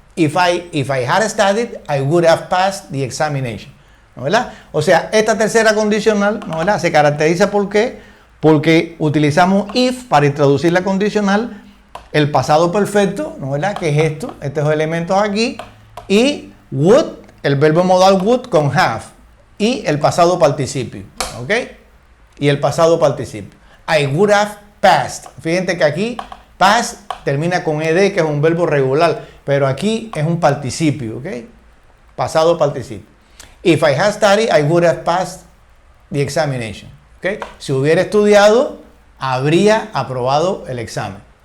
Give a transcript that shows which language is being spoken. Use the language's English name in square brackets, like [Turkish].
[English] If I had studied, I would have passed the examination. [Spanish] ¿No verdad? O sea, esta tercera condicional, ¿no verdad? Se caracteriza ¿por qué? Porque utilizamos if para introducir la condicional, el pasado perfecto, ¿no verdad? Que es estos elementos aquí, y would, el verbo modal would con have, y el pasado participio, ¿ok? Y el pasado participio. [English] I would have passed. [Spanish] Fíjense que aquí pass termina con ed, que es un verbo regular, pero aquí es un participio, ¿ok? Pasado participio. [English] If I had studied, I would have passed the examination. ¿Okay? [Spanish] Si hubiera estudiado, habría aprobado el examen.